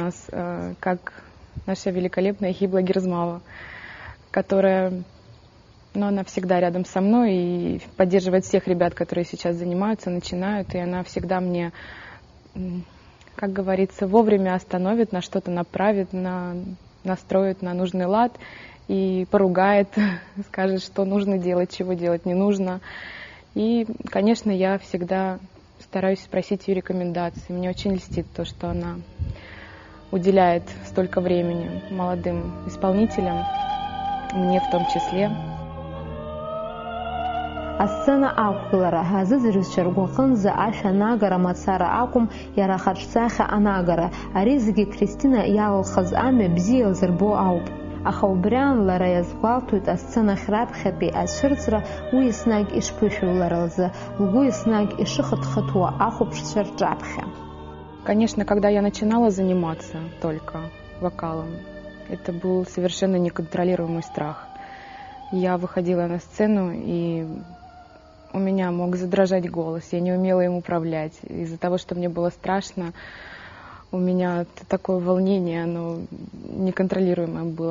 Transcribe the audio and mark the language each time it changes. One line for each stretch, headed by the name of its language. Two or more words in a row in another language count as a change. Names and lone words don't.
Russian: нас, как наша великолепная Хибла Герзмава, которая, она всегда рядом со мной и поддерживает всех ребят, которые сейчас занимаются, начинают, и она всегда мне, как говорится, вовремя остановит, на что-то направит, настроит на нужный лад и поругает, скажет, что нужно делать, чего делать не нужно. И, конечно, я всегда стараюсь спросить ее рекомендации. Мне очень льстит то, что она уделяет столько времени молодым исполнителям, мне в том числе.
Abkhazian: Асцена ақәгылара азыӡырҩцәа ргәаҟынӡа ашә анагара мацара акәым, иара ахаҿсахьа анагара. Ари зегьы Кристина иалалхыз амҩа бзиа илзырбо ауп. Аха убриан лара иазгәалҭоит асценахь раԥхьатәи ацәырҵра уи еснагь ишԥышәоу лара лзы, лгәы еснагь ишыхыҭхыҭуа ахәаԥшцәа рҿаԥхьа.
Russian: Конечно, когда я начинала заниматься только вокалом, это был совершенно неконтролируемый страх. Я выходила на сцену, и у меня мог задрожать голос, я не умела им управлять. Из-за того, что мне было страшно, у меня такое волнение, оно неконтролируемое было.